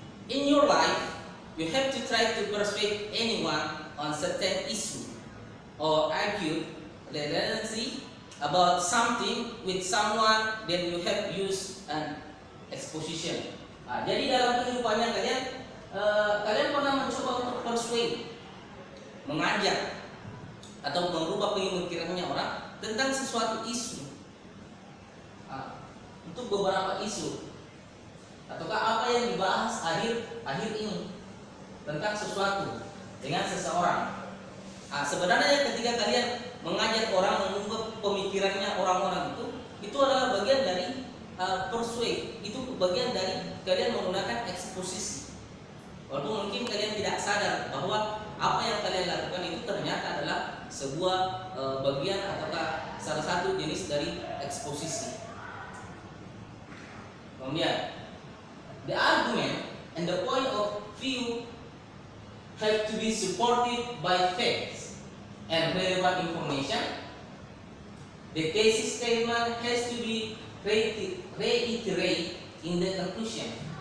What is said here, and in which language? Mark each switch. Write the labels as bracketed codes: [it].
[en] In your life, you have to try to persuade anyone on certain issue or argue relentlessly about something with someone, then you have used an exposition. [id] Jadi dalam kehidupannya kalian pernah mencoba untuk persuade, mengajak atau merubah pemikirannya orang tentang sesuatu isu, untuk beberapa isu, ataukah apa yang dibahas akhir ini tentang sesuatu dengan seseorang. Sebenarnya ketika kalian mengajak orang mengubah pemikirannya orang-orang itu adalah bagian dari persuade, itu bagian dari kalian menggunakan eksposisi. Walaupun mungkin kalian tidak sadar bahwa apa yang kalian lakukan itu ternyata adalah sebuah bagian ataukah salah satu jenis dari eksposisi. Kemudian, [en] the argument and the point of view have to be supported by facts and relevant information. The thesis statement has to be reiterated in the conclusion.